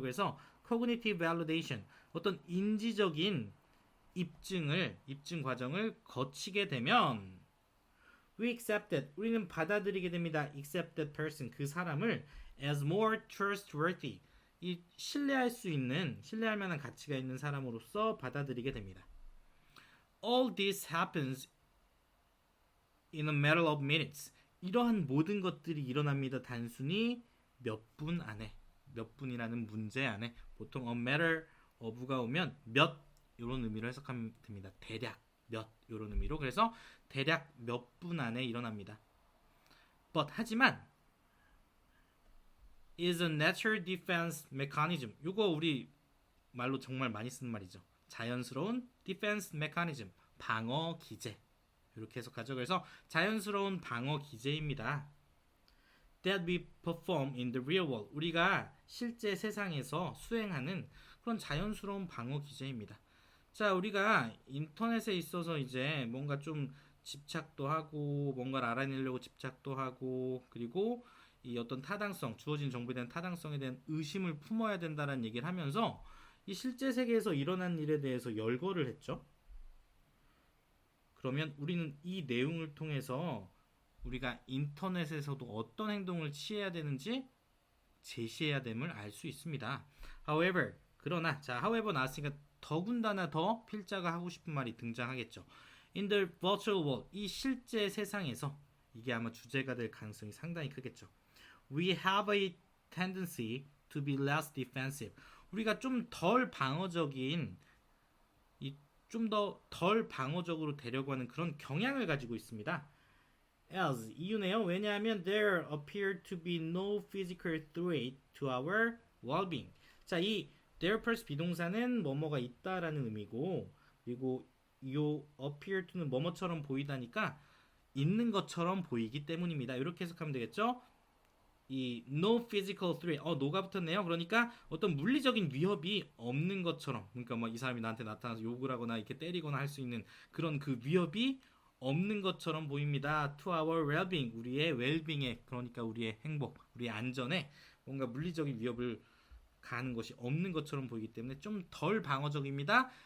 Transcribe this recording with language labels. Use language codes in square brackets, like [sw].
[ko] 그래서 [en] cognitive validation, [ko] 어떤 인지적인 입증 과정을 거치게 되면 [en] we accept it, [ko] 우리는 받아들이게 됩니다. [en] accept that person, [ko] 그 사람을 [en] as more trustworthy, [ko] 이 신뢰할 만한 가치가 있는 사람으로서 받아들이게 됩니다. [en] All this happens in a matter of minutes. [ko] 이러한 모든 것들이 일어납니다. 단순히 몇 분 안에, 몇 분이라는 문제 안에. 보통 a matter of가 오면 몇, 이런 의미로 해석하면 됩니다. 대략 몇, 이런 의미로. 그래서 대략 몇 분 안에 일어납니다. [en] But, [ko] 하지만 [en] is a natural defense mechanism. [ko] 이거 우리 말로 정말 많이 쓰는 말이죠. 자연스러운 defense mechanism, 방어 기제. 이렇게 해석하죠. 그래서 자연스러운 방어 기제입니다. [en] That we perform in the real world. [ko] 우리가 실제 세상에서 수행하는 그런 자연스러운 방어 기제입니다. 자, 우리가 인터넷에 있어서 이제 뭔가 좀 집착도 하고, 뭔가를 알아내려고 집착도 하고, 그리고 이 어떤 타당성, 주어진 정보에 대한 타당성에 대한 의심을 품어야 된다는 얘기를 하면서 이 실제 세계에서 일어난 일에 대해서 열거를 했죠. 그러면 우리는 이 내용을 통해서 우리가 인터넷에서도 어떤 행동을 취해야 되는지 제시해야 됨을 알 수 있습니다. However, 그러나, 자, however 나왔으니까 더군다나 더 필자가 하고 싶은 말이 등장하겠죠. [en] In the virtual world, [ko] 이 실제 세상에서, 이게 아마 주제가 될 가능성이 상당히 크겠죠. [en] We have a tendency to be less defensive. [ko] 우리가 좀 덜 방어적인, 좀 더 덜 방어적으로 되려고 하는 그런 경향을 가지고 있습니다. As, 이유네요. 왜냐하면 [en] there appear to be no physical threat to our well-being. [ko] 자, 이 there plus 비동사는 뭐뭐가 있다라는 의미고, 그리고 이 appear to는 뭐뭐처럼 보이다니까 있는 것처럼 보이기 때문입니다. 이렇게 해석하면 되겠죠? 이 no physical threat, no가 붙었네요. 그러니까 어떤 물리적인 위협이 없는 것처럼, 그러니까 뭐 이 사람이 나한테 나타나서 욕을 하거나 이렇게 때리거나 할 수 있는 그런 그 위협이 없는 것처럼 보입니다. [en] To our well-being, [ko] 우리의 well-being에, 그러니까 우리의 행복, 우리의 안전에 뭔가 물리적인 위협을 가하는 것이 없는 것처럼 보이기 때문에 좀 덜 방어적입니다.